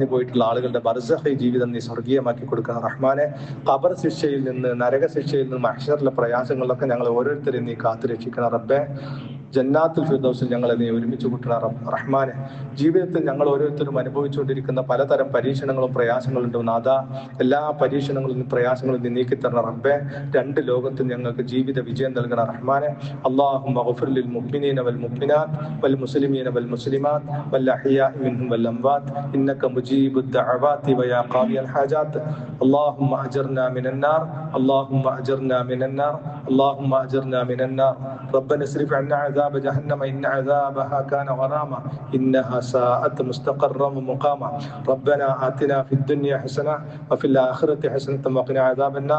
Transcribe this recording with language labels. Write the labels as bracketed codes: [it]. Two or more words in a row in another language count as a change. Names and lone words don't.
[ml] പോയിട്ടുള്ള ആളുകളുടെ ബർസഖി ജീവിതം നീ സ്വർഗീയമാക്കി കൊടുക്കുന്ന റഹ്മാനെ, ഖബർ ശിക്ഷയിൽ നിന്ന്, നരക ശിക്ഷയിൽ നിന്ന്, മഹ്ശറിലെ പ്രയാസങ്ങളിലൊക്കെ ഞങ്ങൾ ഓരോരുത്തരെയും നീ കാത്തുരക്ഷിക്കുന്ന റബ്ബെ, ജന്നാത്തുൽ ഫിർദൗസിൽ ഞങ്ങളെ നീ ഒരുമിച്ച് കൂട്ടുന്ന റഹ്മാനെ, ജീവിതത്തിൽ ഞങ്ങൾ ഓരോരുത്തരും അനുഭവിച്ചുകൊണ്ടിരിക്കുന്ന പലതരം പരീക്ഷണങ്ങളും പ്രയാസങ്ങളുണ്ട് നാഥ, എല്ലാ പരീക്ഷണങ്ങളും പ്രയാസങ്ങളും നീ നീക്കിത്തരണ റബ്ബെ, 2 ലോകത്തും ഞങ്ങൾക്ക് ജീവിത വിജയം നൽകണ റഹ്മാനെ. [ar] اللهم اغفر للمؤمنين والمؤمنات والمسلمين والمسلمات والأحياء منهم والأموات إنك مجيب الدعوات ويا قاضي الحاجات. اللهم أجرنا من النار، اللهم أجرنا من النار، اللهم أجرنا من النار. ربنا اصرف عنا عذاب جهنم إن عذابها كان غراما إنها ساءت مستقرا ومقاما. ربنا آتنا في الدنيا حسنة وفي الآخرة حسنة وقنا عذاب النار.